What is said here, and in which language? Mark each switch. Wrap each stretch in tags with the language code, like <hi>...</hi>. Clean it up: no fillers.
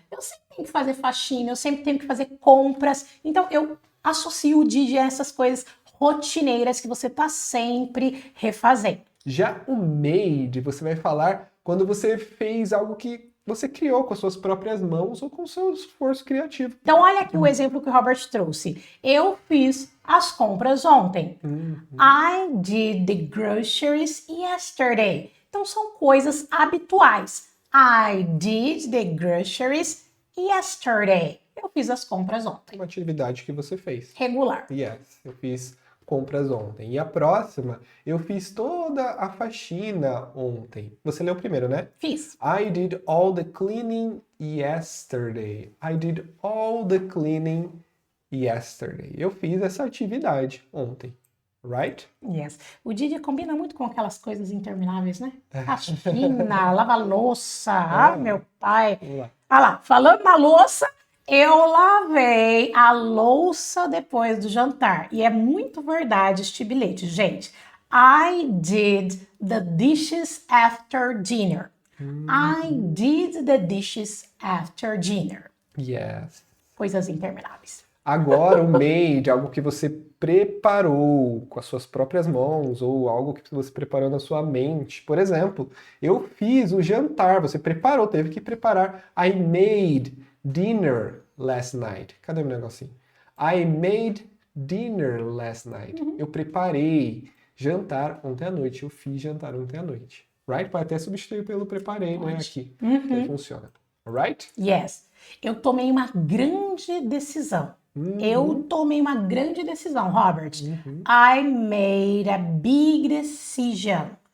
<pt>Eu sempre tenho que fazer faxina, eu sempre tenho que fazer compras. Então, eu associo o did a essas coisas rotineiras que você está sempre refazendo. Já o made, você vai falar quando você fez algo que você criou com as suas próprias mãos ou com o seu esforço criativo. Então, olha aqui o exemplo que o Robert trouxe. Eu fiz as compras ontem.</pt> <en>I did the groceries yesterday.</en> <pt>Então, são coisas habituais.</pt> <en>I did the groceries yesterday.</en> <pt>Eu fiz as compras ontem. Uma atividade que você fez. Regular. Yes, eu fiz compras ontem. E a próxima, eu fiz toda a faxina ontem. Você leu primeiro, né? Fiz.</pt> <en>I did all the cleaning yesterday. I did all the cleaning yesterday.</en> <pt>Eu fiz essa atividade ontem.</pt> <en>Right? Yes.</en> <pt>O did combina muito com aquelas coisas intermináveis, né? Faxina, lava louça. Ah, meu pai. Vamos lá. Ah lá, falando na louça, eu lavei a louça depois do jantar. E é muito verdade este bilhete, gente.</pt> <en>I did the dishes after dinner. I did the dishes after dinner. Yes.</en> <pt>Coisas intermináveis. Agora, o made, algo que você preparou com as suas próprias mãos ou algo que você preparou na sua mente. Por exemplo, eu fiz o jantar, você preparou, teve que preparar.</pt> <en>I made dinner last night.</en> <pt>Cadê o meu negocinho?</pt> <en>I made dinner last night.</en> <pt>Eu preparei jantar ontem à noite. Eu fiz jantar ontem à noite. Right? Pode até substituir pelo preparei, né? Aqui. Então funciona. Alright?</pt> <en>Yes.</en> <pt>Eu tomei uma grande decisão. Eu tomei uma grande decisão, Robert.</pt> <en>I made a big decision.</en>